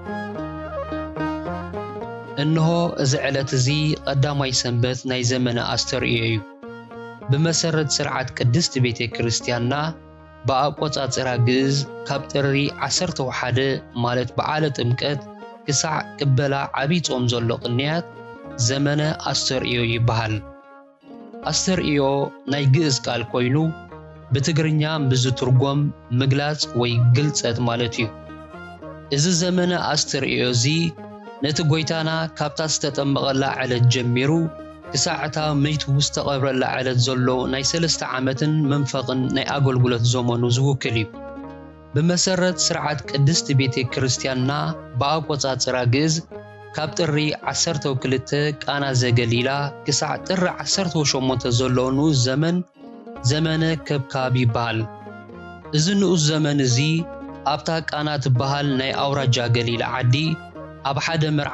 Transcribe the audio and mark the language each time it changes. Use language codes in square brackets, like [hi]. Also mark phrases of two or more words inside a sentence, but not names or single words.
[ti] እነሆ እዚ ዕለት እዚ ቀዳማይ ሰንበት ናይ ዘመነ አስተርእዮ እዩ ብመሰረት ስርዓት ቅድስት ቤተ ክርስቲያንና በአቆጻጽራ ግዕዝ ካብ ጥሪ 11 ማለት በዓለ ጥምቀት ክሳዕ ቅበላ ዓቢ ጾም ዘሎ ቅንያት ዘመነ አስተርእዮ ይበሃል አስተርእዮ ናይ ግዕዝ ቃል ኮይኑ በትግርኛ ብዙ ትርጉም ምግላጽ ወይ ግልጸት ማለት እዩ እዚ ዘመነ አስተርእዮ እዚ ነቲ ጎይታና ካብታ ዝተጠመቐላ ዕለት ጀሚሩ ክሳዕታ መይቱ ዝተቐብረላ ዕለት ዘሎ ናይ 3 ዓመትን መንፈቕን ናይ አገልግሎት ዘመኑ ዝውክል እዩ ብመሰረት ስርዓት ቅድስት ቤተ ክርስቲያንና በአቆጻጽራ ግዕዝ ካብ ጥሪ 12 ቃና ዘገሊላ ክሳዕ ጥሪ 18 ዘለኑ ዘመነ ከብካብ ይባል እዚ ንኡስ ዘመን እዚ ኣብታ ቃና ትበሃል ናይ አውራጃ ገሊላ ዓዲ ኣብ ሓደ መርዓ